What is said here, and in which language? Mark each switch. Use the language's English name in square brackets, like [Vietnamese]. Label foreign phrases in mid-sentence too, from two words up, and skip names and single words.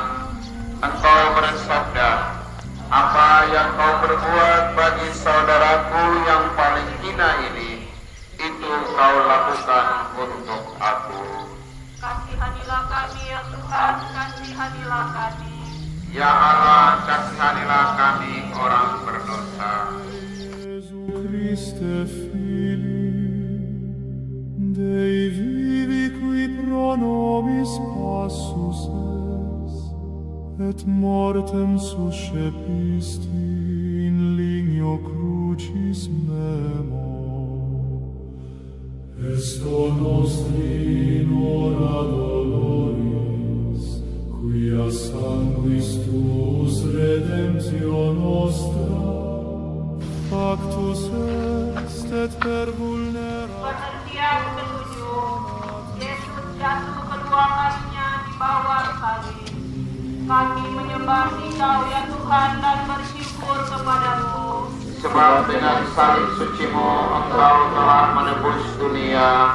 [Indonesian] Engkau bersabda, "Apa yang kau perbuat bagi saudaraku yang paling hina ini, itu kau lakukan untuk aku." Kasihanilah kami ya Tuhan, kasihanilah kami. Ya Allah, kasihanilah kami orang berdosa. [Latin] Jesu Christe Fili, Dei vivi qui pro nobis passus et mortem suscepisti in ligno crucis memo. Esto nostri in hora doloris, quia sanguis tuus redemptio nostra, factus est et per vulnera. [Indonesian] Pengertian ketujuh, Yesus jatuh kedua kalinya di bawah salib. Kami menyembah Engkau ya Tuhan dan bersyukur kepadamu. Sebab dengan salib suci-Mu Engkau telah menebus dunia.